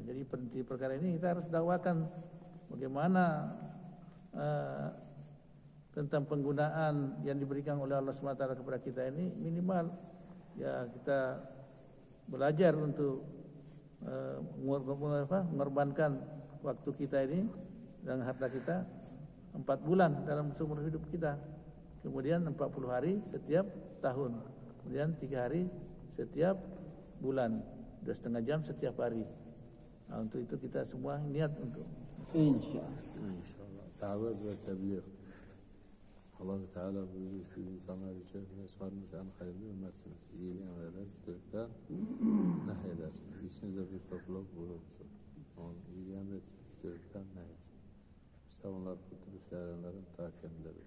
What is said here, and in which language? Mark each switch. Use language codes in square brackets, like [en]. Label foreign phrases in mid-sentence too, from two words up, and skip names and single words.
[id] Jadi penting perkara ini kita harus dakwakan bagaimana tentang penggunaan yang diberikan oleh Allah SWT kepada kita ini minimal ya kita belajar untuk mengorbankan waktu kita ini dan harta kita 4 bulan dalam seumur hidup kita, kemudian 40 hari setiap tahun, kemudian 3 hari setiap bulan, 2,5 jam setiap hari. Nah, untuk itu kita semua niat untuk [tr] İnşallah. Davet ve tebliğ. Allah-u Teala buyuruyor siz insanlar içerisinde çıkarmış en hayırlı ümmetsiniz. İyiliği emreder, kötülükten nehyeder. İçinizde bir topluluk bulunsun. Onun iyiliği emretsin, kötülükten nehyetsin. İşte onlar kurtuluş yarenlerin ta kendileridir.